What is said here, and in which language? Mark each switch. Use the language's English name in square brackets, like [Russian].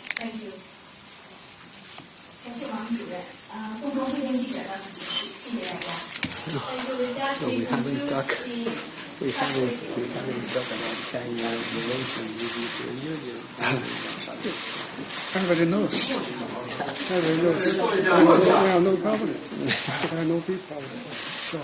[English] Thank you. [Chinese] 感谢王主任。共同会见记者到此结束，谢谢大家。 [English] Thank you. With that, we conclude the We haven't talked about China relations with the European Union. Everybody knows. Everybody knows. We have no problem. We have no big problem. So,